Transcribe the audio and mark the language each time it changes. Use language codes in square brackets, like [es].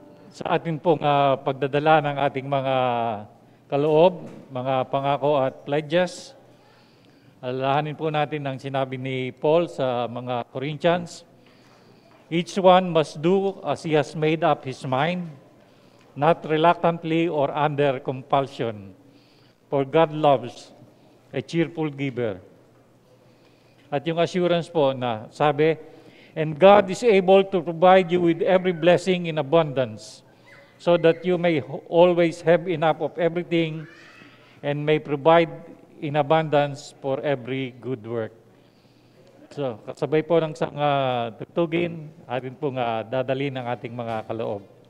[tl] Sa ating pong pagdadala ng ating mga kaloob, mga pangako at pledges, alalahanin po natin ang sinabi ni Paul sa mga Corinthians. [en] Each one must do as he has made up his mind, not reluctantly or under compulsion, for God loves a cheerful giver. [tl] At yung assurance po na sabi, [en] and God is able to provide you with every blessing in abundance, so that you may always have enough of everything and may provide in abundance for every good work. [tl] So, kasabay po ng tugtugin, atin pong dadalhin ang ating mga kaloob.